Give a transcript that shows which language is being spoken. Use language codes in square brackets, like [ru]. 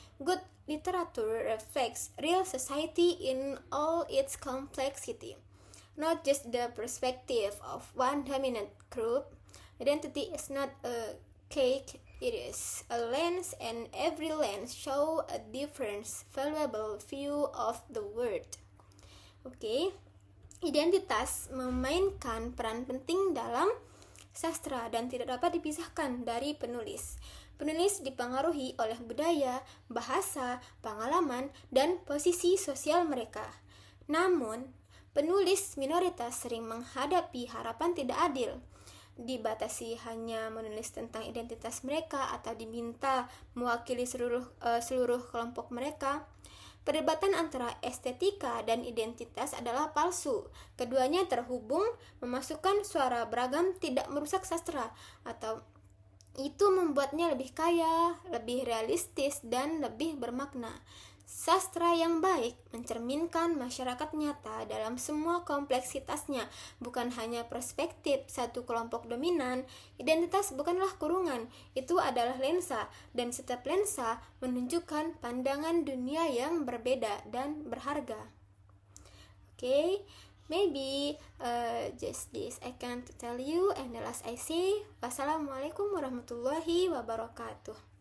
[en] Good literature reflects real society in all its complexity, not just the perspective of one dominant group. Identity is not a cake, it is a lens, and every lens shows a different, valuable view of the world. [id] Identitas memainkan peran penting dalam sastra dan tidak dapat dipisahkan dari penulis. Penulis dipengaruhi oleh budaya, bahasa, pengalaman, dan posisi sosial mereka. Namun, penulis minoritas sering menghadapi harapan tidak adil, dibatasi hanya menulis tentang identitas mereka atau diminta mewakili seluruh kelompok mereka. Perdebatan antara estetika dan identitas adalah palsu. Keduanya terhubung. Memasukkan suara beragam tidak merusak sastra, atau itu membuatnya lebih kaya, lebih realistis, dan lebih bermakna. Sastra yang baik mencerminkan masyarakat nyata dalam semua kompleksitasnya, bukan hanya perspektif satu kelompok dominan. Identitas bukanlah kurungan, itu adalah lensa, dan setiap lensa menunjukkan pandangan dunia yang berbeda dan berharga. [en] Okay, maybe just this I can tell you, and the last I say, [ar] wassalamualaikum warahmatullahi wabarakatuh.